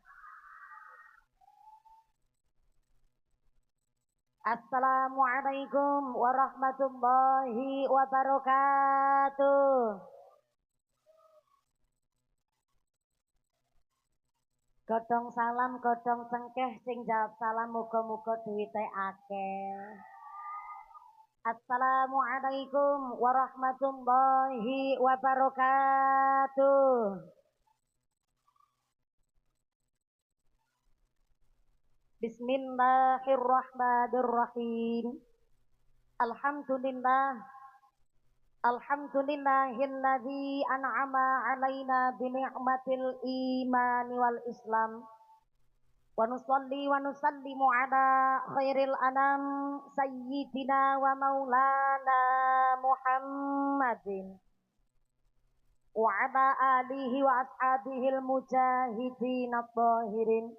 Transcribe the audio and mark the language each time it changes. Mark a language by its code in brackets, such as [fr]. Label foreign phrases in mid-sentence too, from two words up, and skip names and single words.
[ar] السلام عليكم ورحمة الله وبركاته. [jv] Godhong salam godhong cengkeh sing jawab salam muga-muga duwite akeh. [ar] السلام عليكم ورحمة الله وبركاته. بسم الله الرحمن الرحيم. الحمد لله. الحمد لله الذي أنعم علينا بنعمة الإيمان والإسلام. ونصلي ونسلم على خير الأنام سيدنا ومولانا محمد وعلى آله وأصحابه المجاهدين الطاهرين.